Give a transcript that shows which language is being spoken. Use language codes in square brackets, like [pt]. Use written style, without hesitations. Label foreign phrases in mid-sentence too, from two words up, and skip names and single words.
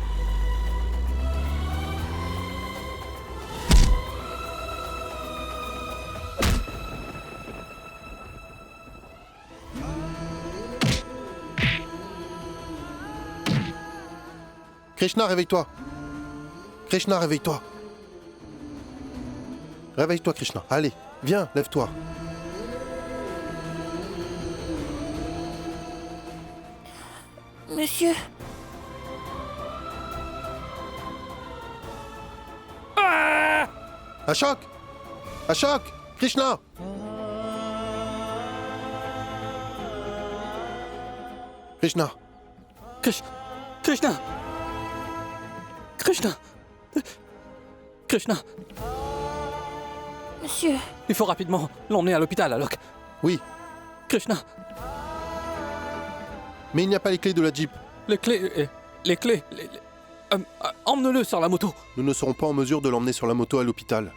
[fr] Krishna, réveille-toi. Krishna, réveille-toi. Réveille-toi, Krishna. Allez, viens, lève-toi. Monsieur. Ashok! Ashok! Krishna! Krishna! Krishna! Krishna! Monsieur. Il faut rapidement l'emmener à l'hôpital, Alok. Oui. Krishna! Mais il n'y a pas les clés de la Jeep. Les clés... Emmenez-le sur la moto. Nous ne serons pas en mesure de l'emmener sur la moto à l'hôpital.